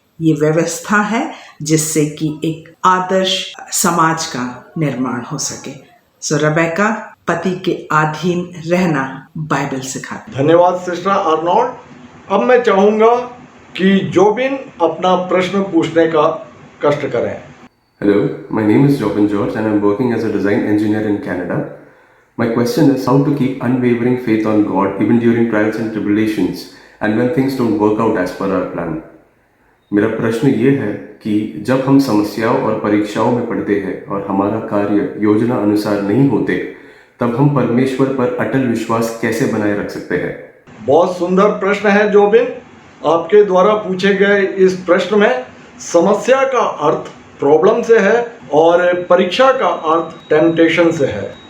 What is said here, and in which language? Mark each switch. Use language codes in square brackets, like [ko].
[hi] ये व्यवस्था है जिससे कि एक आदर्श समाज का निर्माण हो सके। रेबेका, पति के अधीन रहना बाइबल सिखाती है। धन्यवाद सिस्टर आर्नोल्ड। अब मैं चाहूंगा कि जोबिन अपना प्रश्न पूछने का कष्ट करें। [en] Hello, my name is Jobin George and I'm working as a design engineer in Canada. My question is how to keep unwavering faith on God even during trials and tribulations and when things don't work out as per our plan. [hi] मेरा प्रश्न ये है कि जब हम समस्याओं और परीक्षाओं में पड़ते हैं और हमारा कार्य योजना अनुसार नहीं होते, तब हम परमेश्वर पर अटल विश्वास कैसे बनाए रख सकते हैं? बहुत सुंदर प्रश्न है जोबिन। आपके द्वारा पूछे गए इस प्रश्न में समस्या का अर्थ प्रॉब्लम से है और परीक्षा का अर्थ टेम्पटेशन से है।